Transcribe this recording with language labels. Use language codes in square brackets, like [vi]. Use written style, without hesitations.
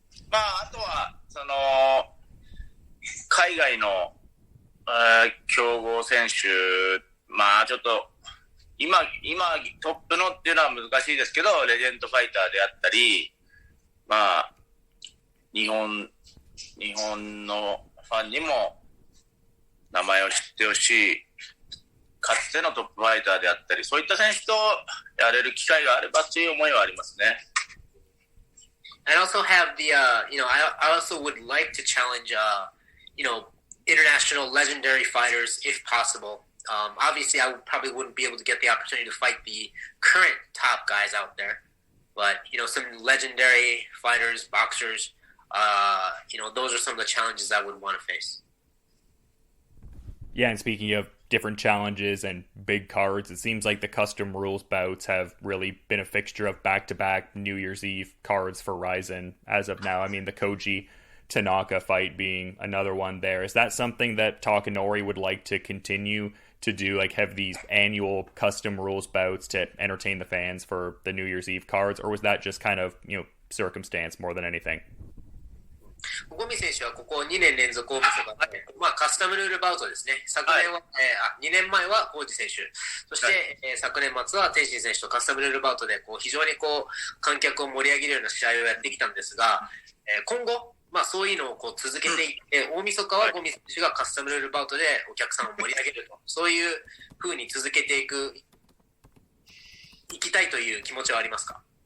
[ja] あとは海外の強豪選手、ちょっと今トップのっていうのは難しいですけど、レジェンドファイターであったり、日本のファンにも名前を知ってほしい、かつてのトップファイターであったり、そういった選手とやれる機会があればという思いはありますね。 [en] I also have I also would like to challenge, international legendary fighters if possible. Obviously, I probably wouldn't be able to get the opportunity to fight the current top guys out there, but some legendary fighters, boxers, those are some of the challenges I would want to face. Yeah, and speaking of different challenges and big cards, it seems like the custom rules bouts have really been a fixture of back-to-back New Year's Eve cards for Rizin as of now. I mean, the Koji Tanaka fight being another one there. Is that something that Takanori would like to continue to do, like have these annual custom rules bouts to entertain the fans for the New Year's Eve cards, or was that just kind of, circumstance more than anything? [ja] ゴミ選手はここ2年連続大晦日で、カスタムルールバウトですね。昨年は、2年前はコージ選手、そして、昨年末は天心選手とカスタムルールバウトで非常に観客を盛り上げるような試合をやってきたんですが、今後、そういうのを続けていって、大晦日はゴミ選手がカスタムルールバウトでお客さんを盛り上げると、そういう風に続けていきたいという気持ちはありますか？